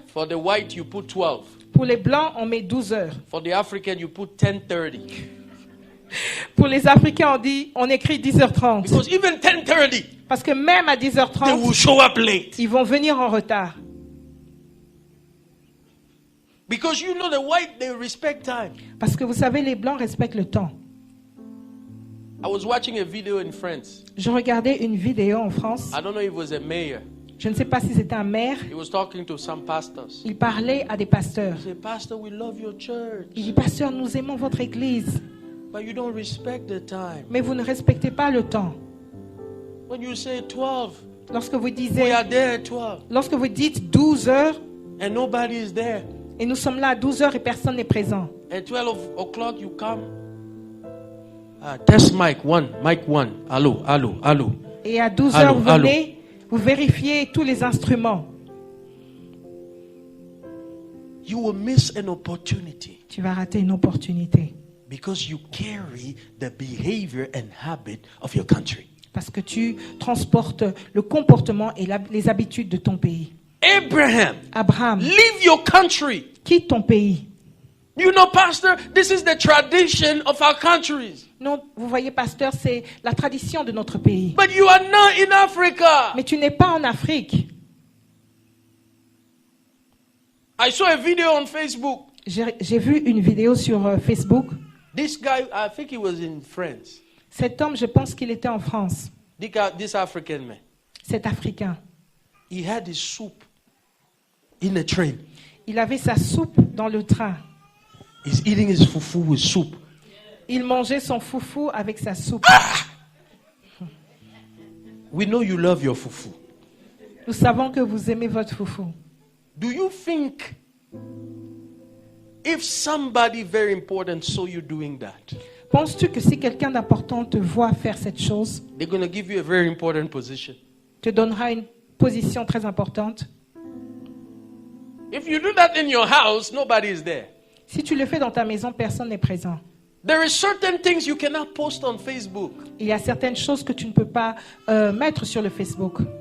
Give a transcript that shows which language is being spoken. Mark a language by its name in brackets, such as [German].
[English] for the white you put 12. [French] pour les blancs, on met 12 heures. [English] For the African you put 10:30. [French] Pour les Africains, on écrit 10h30. [English] Because even 10:30, [French] Parce que même à [English] they [French] 10h30, [English] will show up late. [French] ils vont venir en retard. [English] Because you know the white, they respect time. [French] Parce que vous savez, les blancs respectent le temps. [English] I was watching a video in France. [French] Je regardais une vidéo en France. [English] I don't know if it was a mayor. [French] Je ne sais pas si c'était un maire. [English] He was talking to some pastors. [French] Il parlait à des pasteurs. [English] He said, Pastor, we love your church, [French] Il dit, pasteur, nous aimons votre église, [English] but you don't respect the time. [French] mais vous ne respectez pas le temps. [English] When you say 12, [French] Lorsque vous [English] we [French] disiez, [English] are there at 12, [French] lorsque vous dites 12 heures, [English] and nobody is there. [French] et nous sommes là à 12 heures et personne n'est présent. [English] At 12 o'clock, you come. Test mic 1, mic 1. [French] Allô, allô, allô. Et à 12 Allô, heures, vous allô. venez, vous vérifiez tous les instruments. [English] You will miss an opportunity [French] Tu vas rater une opportunité. [English] because you carry the behavior and habit of your country. [French] Parce que tu transportes le comportement et les habitudes de ton pays. [English] Abraham, [French] Abraham, [English] leave your country. [French] quitte ton pays. [English] You know, Pastor, this is the tradition of our countries. [French] Non, vous voyez, pasteur, c'est la tradition de notre pays. [English] But you are not in Africa. [French] Mais tu n'es pas en Afrique. [English] I saw a video on Facebook. [French] J'ai vu une vidéo sur Facebook. [English] This guy, I think he was in France. [French] Cet homme, je pense qu'il était en France. [English] This African man. [French] Cet Africain. [English] He had his soup in a train. [French] Il avait sa soupe dans le train. [English] He's eating his fufu with soup. [French] Il mangeait son foufou avec sa soupe. [English] We know you love your fufu. [French] Nous savons que vous aimez votre foufou. [English] Do you think if somebody very important saw you doing that, [French] Penses-tu que si quelqu'un d'important te voit faire cette chose, [English] they're going to give you a very important position? [French] te donnera une position très importante? [English] If you do that in your house, nobody is there. [French] Si tu le fais dans ta maison, personne n'est présent. [English] There are certain things you cannot post on Facebook. [French] Il y a certaines choses que tu ne peux pas mettre sur le Facebook.